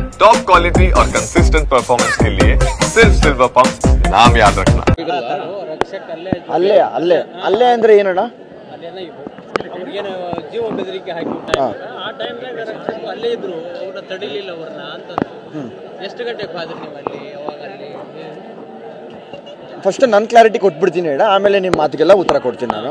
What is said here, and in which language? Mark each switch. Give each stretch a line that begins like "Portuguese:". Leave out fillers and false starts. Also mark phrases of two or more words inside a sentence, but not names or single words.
English: top quality
Hindi: और
English: consistent performance
Hindi: के लिए सिर्फ सिल्वर पंप नाम याद रखना।
Kannada: ಅಲ್ಲೇ ಅಲ್ಲೇ ಅಲ್ಲೇ ಅಂದ್ರೆ ಏನಣ್ಣ? ಜೀವ ಬೆದರಿಕೆ ಹಾಕಿ ಆ ಟೈಮ್ನಾಗ ಅಲ್ಲೇ ಇದ್ರು, ಅವ್ರನ್ನ ತಡಿಲಿಲ್ಲ ಅವ್ರನ್ನ ಅಂತಂದ್ರು. ಎಷ್ಟು ಗಂಟೆಗೆ ಹೋದ್ರಿ ನೀವು ಅಲ್ಲಿ? ಅವಾಗ ಅಲ್ಲಿ ಫಸ್ಟ್ ನನ್ನ ಕ್ಲಾರಿಟಿ ಕೊಟ್ಬಿಡ್ತೀನಿ ಹೇಳ, ಆಮೇಲೆ ನಿಮ್ಮ ಮಾತಿಗೆಲ್ಲ ಉತ್ತರ ಕೊಡ್ತೀನಿ ನಾನು.